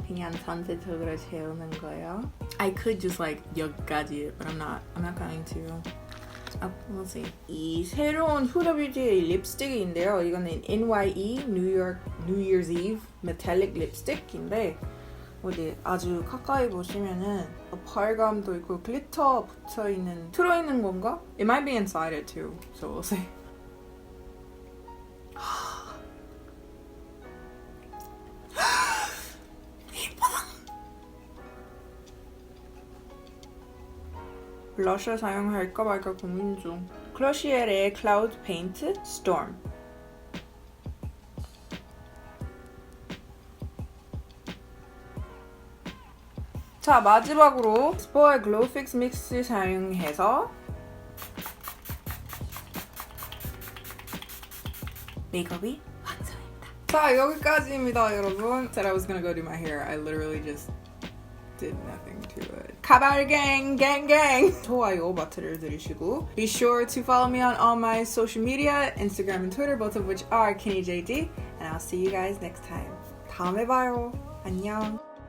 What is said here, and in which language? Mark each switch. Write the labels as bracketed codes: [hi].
[ko] 그냥 전체적으로 채우는 거예요. [en] I could just like [ko] 여기까지, [en] but I'm not going to. Let's see. [ko] 이 새로운 후다 뷰티의 립스틱인데요. 이거는 NYE New Year's Eve Metallic Lipstick인데 어디 아주 가까이 보시면은 발감도 있고 글리터 들어있는 건가? [en] It might be inside it too, so we'll see. [ko] 블러셔 사용할까 말까 고민 중. 클러시엘의 클라우드 페인트 스톰. 자, 마지막으로 스포의 글로우 픽스 믹스 사용해서 메이크업이 완성입니다. 자, 여기까지입니다, 여러분. [en] Said I was gonna go do my hair. I literally just did nothing to it. 가발 gang. [ko] 좋아요 버튼을 누르시고 [en] be sure to follow me on all my social media, Instagram and Twitter, both of which are KennieJD, and I'll see you guys next time. [ko] 다음에 봐요. 안녕.